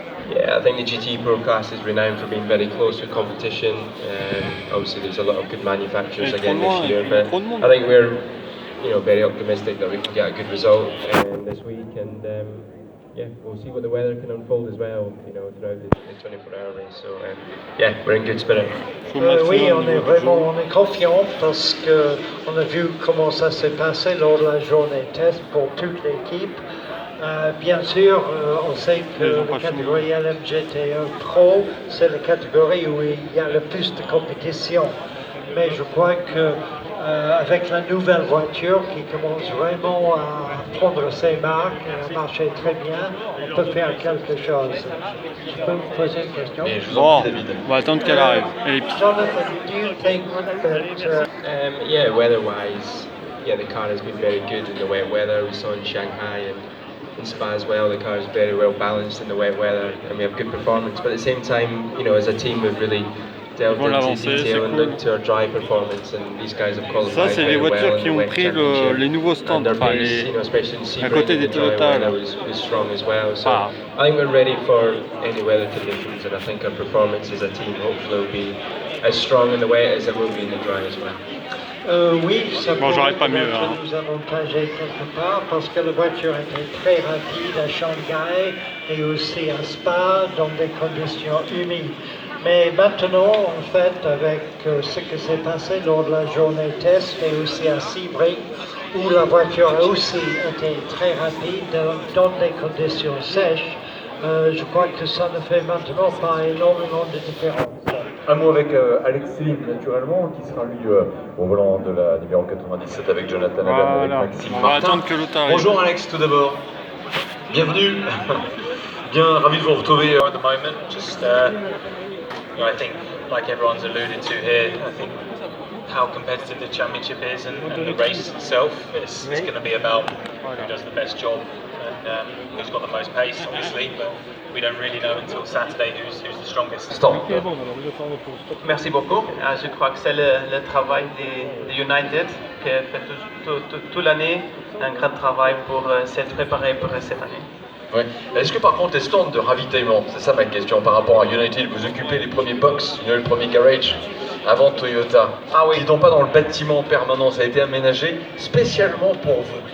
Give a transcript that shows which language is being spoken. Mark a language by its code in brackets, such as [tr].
[en] Yeah, I think the GT Pro class is renowned for being very close with competition. Obviously, there's a lot of good manufacturers again this year, but I think we're, very optimistic that we can get a good result this week, and yeah, we'll see what the weather can unfold as well, throughout the 24-hour race. So yeah, we're in good spirit. [fr] Oui, on est confiant parce que on a vu comment ça s'est passé lors de la journée test pour toute l'équipe. Bien sûr, on sait que la catégorie LMGT1 Pro, c'est la catégorie où il y a le plus de compétition. Mais je crois que avec la nouvelle voiture qui commence vraiment à prendre ses marques et à marcher très bien, on peut faire quelque chose. Je peux vous poser une question? Bon, on va attendre qu'elle arrive. [en] Jonathan, do you think that... Yeah, weather-wise, the car has been very good in the wet weather. We saw in Shanghai and in Spa as well, the car is very well balanced in the wet weather and we have good performance. But at the same time, as a team we've really delved into detail and looked to our dry performance, and these guys have qualified. [fr] Ça, c'est les voitures qui ont pris les nouveaux stands, enfin, à côté des Toyota. [en] Was strong as well. So I think we're ready for any weather conditions, and I think our performance as a team hopefully will be as strong in the wet as it will be in the dry as well. [fr] Oui, ça pourrait nous avantager quelque part parce que la voiture était très rapide à Shanghai et aussi à Spa dans des conditions humides. Mais maintenant, en fait, avec ce qui s'est passé lors de la journée test et aussi à Sebring, où la voiture a aussi été très rapide dans des conditions sèches, je crois que ça ne fait maintenant pas énormément de différence. Un mot avec Alex Selim, naturellement, qui sera lui au volant de la numéro 97 avec Jonathan Adam et avec Maxime Martin. Bonjour Alex, tout d'abord. Bienvenue. Bien ravi de vous retrouver. [en] At the moment, just I think, like everyone's alluded to here, I think how competitive the championship is and the race itself, it's going to be about who does the best job and who's got the most pace, obviously, but we don't really know until Saturday who's the strongest. [fr] Merci beaucoup. Je crois que c'est le travail de United qui fait toute l'année un grand travail pour s'être préparé pour cette année. Ouais. Est-ce que par contre les stands de ravitaillement, c'est ça ma question par rapport à United, vous occupez les premiers box, le premier garage avant Toyota, qui n'étant pas dans le bâtiment permanent, ça a été aménagé spécialement pour vous.